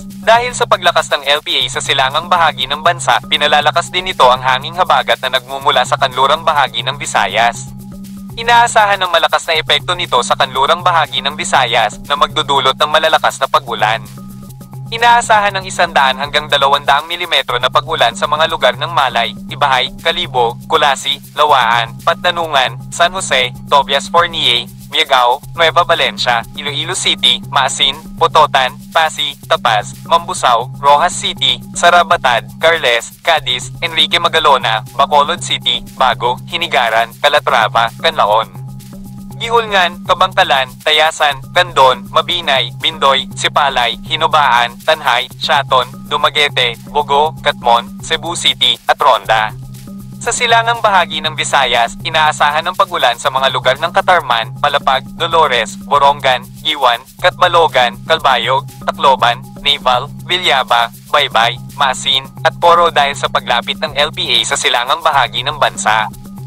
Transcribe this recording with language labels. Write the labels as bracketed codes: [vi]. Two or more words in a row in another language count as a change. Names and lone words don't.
[tl] Dahil sa paglakas ng LPA sa silangang bahagi ng bansa, pinalalakas din ito ang hanging habagat na nagmumula sa kanlurang bahagi ng Visayas. Inaasahan ng malakas na epekto nito sa kanlurang bahagi ng Visayas na magdudulot ng malalakas na pag-ulan. Inaasahan ng 100 hanggang 200 mm na pag-ulan sa mga lugar ng Malay, Ibahay, Kalibo, Kulasi, Lawaan, Patdanungan, San Jose, Tobias Fornie, Miagao, Nueva Valencia, Iloilo City, Maasin, Pototan, Pasig, Tapaz, Mambusaw, Rojas City, Sarabatad, Carles, Cadiz, Enrique Magalona, Bacolod City, Bago, Hinigaran, Calatrava, Canlaon, Gihulngan, Kabangkalan, Tayasan, Candon, Mabinay, Bindoy, Sipalay, Hinubaan, Tanhay, Shaton, Dumaguete, Bogo, Catmon, Cebu City, at Ronda. Sa silangang bahagi ng Visayas, inaasahan ng pag-ulan sa mga lugar ng Catarman, Palapag, Dolores, Borongan, Giwan, Catbalogan, Calbayog, Tacloban, Naval, Villaba, Baybay, Maasin, at Poro dahil sa paglapit ng LPA sa silangang bahagi ng bansa.